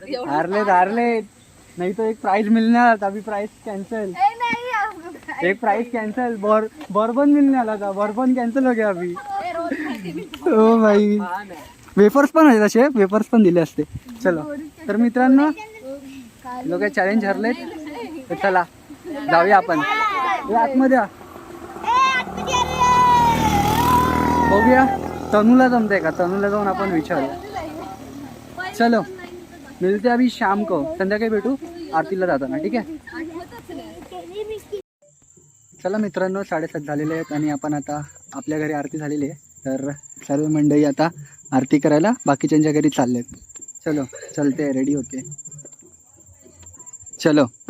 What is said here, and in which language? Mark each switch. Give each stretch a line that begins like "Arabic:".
Hindi: हारले नहीं तो एक प्राइज मिलने वाला था. अभी प्राइज कैंसिल. एक प्राइज कैंसिल. बॉर्बन मिलने वाला था. बॉर्बन कैंसिल हो गया अभी.
Marathi: ओ भाई, वेफर्स पण आहेत असे. वेफर्स पण दिले असते. चलो तर मित्रांनो, लोक चॅलेंज हरलेत. तर चला जाऊया आपण आतमध्ये. बघूया तनूला जमते का. तनूला जाऊन आपण विचारूया.
Hindi: चलो मिलते अभी शाम को.
Marathi: संध्याकाळी भेटू आरतीला जाताना. ठीक आहे. चला मित्रांनो 7:30 झालेले आहेत आणि आपण आता आपल्या घरी आरती झालेली आहे. तर सर्व मंडळी आता आरती करायला बाकीच्यांच्या घरी चाललेत.
Hindi: चलो चलते हैं, रेडी होके चलो.